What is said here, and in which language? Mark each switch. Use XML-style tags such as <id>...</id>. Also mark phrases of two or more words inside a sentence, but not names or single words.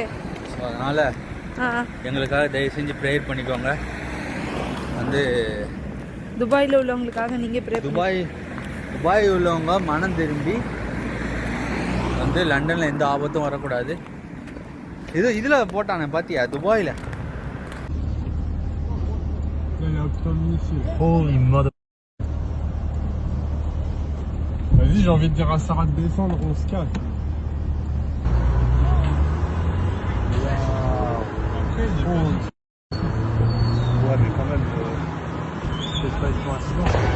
<ta>ஸோ அதனால் எங்களுக்காக தயவு செஞ்சு ப்ரேயர் பண்ணிக்கோங்க. வந்து துபாயில் உள்ளவங்களுக்காக நீங்கள் துபாய் உள்ளவங்க மனம் திரும்பி வந்து லண்டனில் எந்த ஆபத்தும் வரக்கூடாது. இதில் போட்டானே பார்த்தியா துபாயில்?</ta> <fr>Vas-y, j'ai envie de dire à Sarah de descendre, on se calme. Ouais, mais quand même, c'est pas une coïncidence.</fr>